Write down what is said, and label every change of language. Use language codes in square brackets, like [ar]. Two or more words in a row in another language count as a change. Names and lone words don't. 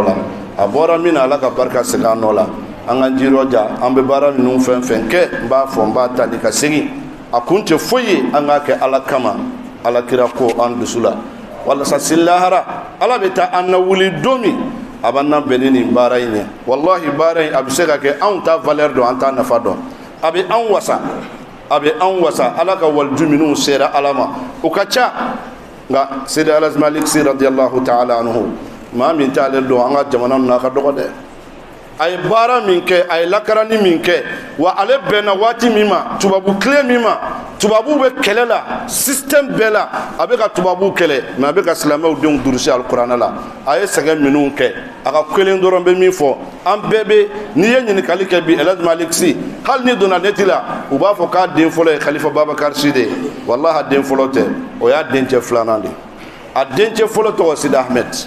[bm] la a bɔra min na ala ka barika segin a nɔ la an ka jirɔja an bɛ baara ninnu fɛn fɛn kɛ n b'a fɔ n b'a tali ka segin a kun tɛ foyi ye an k'a kɛ ala kama ala kira ko an dusu la walasa sini lahara ala bɛ taa an na wuli don min a b'an na bɛn ni nin baara in ye walahi baara in a bɛ se ka kɛ anw ta valeur dɔn an t'a nafa dɔn a bɛ anw wasa a bɛ anw wasa ala ka waliju minnu sera ala ma o ka ca nka sidi alaji malik si [ar] رضي الله تعالى عنه [bm] maa min t'ale dɔn an ka jamana ninnu a ka dɔgɔ dɛ a ye baara min kɛ a ye lakarani min kɛ wa ale bɛnna waati min ma tubabu tile min ma tubabu bɛ kɛlɛ la système bɛɛ la a bɛ ka tubabu kɛlɛ mais a bɛ ka silamɛw denw durusi alikuranɛ la a ye sɛgɛn minnu kɛ a ka kelen dɔrɔn bɛ min fɔ an bɛɛ bɛ n'i ye ɲininkali kɛ bi El Hadj Malick Sy hali ni donna neti la u b'a fɔ k'a den fɔlɔ ye Khalifa Babakar Sy de ye walahi a den fɔlɔ tɛ o y'a dencɛ filanan de a dencɛ fɔlɔ tɔgɔ Sidi Ahmed